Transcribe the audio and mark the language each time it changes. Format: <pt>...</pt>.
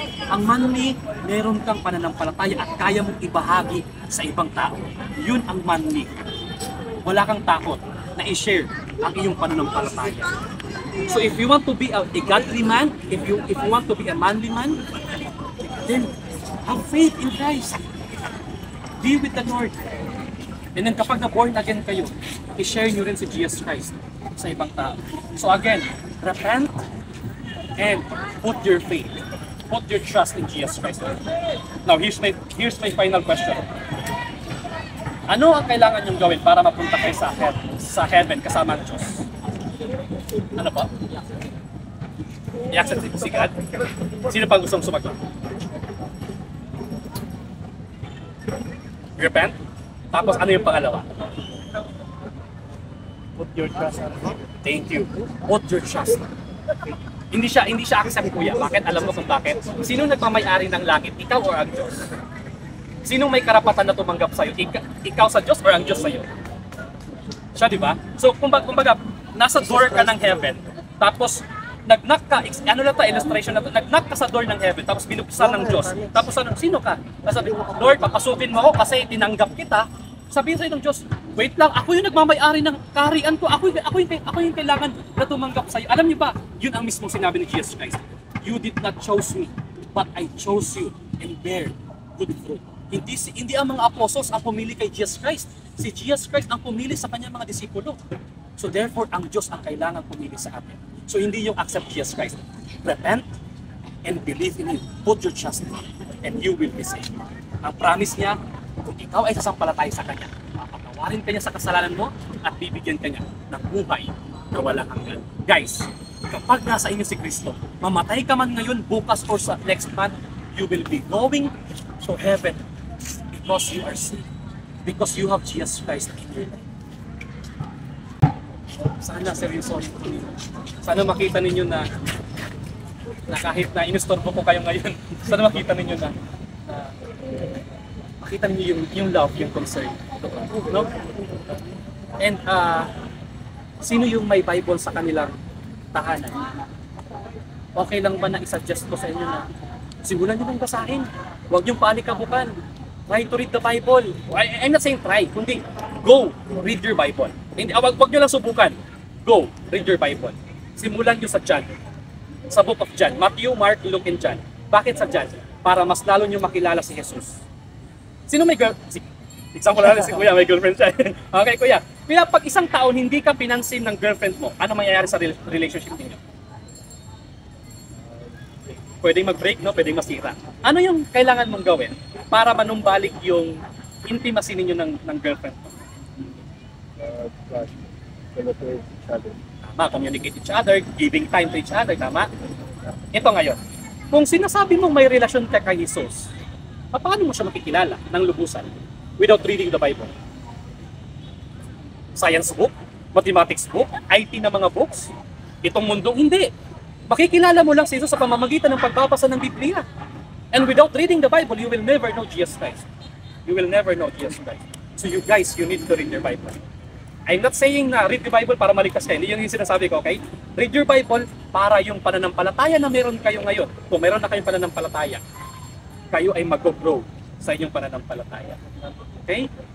<tl>Ang manly, meron kang pananampalataya at kaya mong ibahagi sa ibang tao. Yun ang manly. Wala kang takot na i-share ang iyong pananampalataya.</tl> <en>So if you want to be a godly man, if you want to be a manly man, then have faith in Christ. Be with the Lord.</en> <tl>And then kapag na-born again kayo, i-share nyo rin si Jesus Christ sa ibang tao.</tl> <en>So again, repent and put your faith, put your trust in Jesus Christ. Now, here's my final question.</en> <tl>Ano ang kailangan nyong gawin para mapunta kayo sa heaven kasama ng Diyos? Ano po? I-accept si God? Sino pa gustong sumagot? Repent? Tapos ano yung pangalawa?</tl> <en>Put your trust on Him. Thank you. Put your trust.</en> <tl>Hindi siya accept, kuya. Bakit? Alam mo kung bakit? Sino nagmamay-ari ng langit? Ikaw or ang Diyos? Sino may karapatan na tumanggap sa'yo? Ikaw sa Diyos or ang Diyos sa'yo? Siya, di ba? So, kumbaga, nasa door ka ng heaven, tapos nag-knock ka, illustration na to, nag-knock ka sa door ng heaven, tapos binuksan ng Diyos. Tapos sino ka? Sabi, Lord, papasukin mo ako kasi tinanggap kita. Sabihin sa'yo ng Diyos, wait lang, ako yung nagmamay-ari ng kaharian ko, ako yung kailangan na tumanggap sa'yo. Alam niyo ba, yun ang mismong sinabi ni Jesus Christ.</tl> <en>You did not choose me, but I chose you and bear good fruit.</en> <tl>Hindi ang mga apostles ang pumili kay Jesus Christ. Si Jesus Christ ang pumili sa kanyang mga disipulo. So therefore, ang Diyos ang kailangan pumili sa atin. So hindi yung</tl> <en>accept Jesus Christ. Repent and believe in Him. Put your trust in Him and you will be saved.</en> <tl>Ang promise niya, kung ikaw ay sasampalatay sa Kanya, papatawarin Kanya sa kasalanan mo at bibigyan Kanya ng buhay na walang hanggan.</tl> <en>Guys,</en> <tl>kapag nasa inyo si Kristo, mamatay ka man ngayon, bukas</tl> <en>or sa next month, you will be going to heaven because you are saved. Because you have Jesus Christ in your life.</en> <tl>Sana seryoso ito ninyo. Sana makita ninyo na kahit na inistorbo ko kayo ngayon, sana makita ninyo na makita ninyo yung love, yung concern. No? And sino yung may Bible sa kanilang tahanan? Okay lang ba na i-suggest ko sa inyo na simulan nyo ng basahin? Huwag niyong palikabukan.</tl> <en>Try to read the Bible. I'm not saying try, kundi go, read your Bible.</en> <tl>Wag nyo lang subukan. Go, read your Bible. Simulan nyo sa John. Sa book of John.</tl> <en>Matthew, Mark, Luke, and John.</en> <tl>Bakit sa John? Para mas lalo nyo makilala si Jesus. Sino may example na si Kuya, may girlfriend siya. Okay, Kuya. Kuya, pag isang taon hindi ka pinansin ng girlfriend mo, ano mangyayari sa relationship niyo? Pwedeng mag-break, no? Pwedeng masira. Ano yung kailangan mong gawin para manumbalik yung intimacy ninyo ng girlfriend mo?</tl> <en>Trust. Celebrate each other. Tama, communicate each other, giving time to each other, tama?</en> <tl>Ito ngayon, kung sinasabi mong may relasyon ka kay Jesus, paano mo siya makikilala ng lubusan without reading the Bible?</tl> <en>Science book? Mathematics book? IT na mga books?</en> <tl>Itong mundong hindi. Makikilala mo lang si Jesus sa pamamagitan ng pagbabasa ng Biblia.</tl> <en>And without reading the Bible, you will never know Jesus Christ. You will never know Jesus Christ. So you guys, you need to read your Bible. I'm not saying</en> <tl>na read the Bible para maligtas kayo. Hindi yun yung sinasabi ko, okay?</tl> <en>Read your Bible</en> <tl>para yung pananampalataya na meron kayo ngayon. Kung meron na kayong pananampalataya, kayo ay mag-grow sa inyong pananampalataya. Okay?</tl>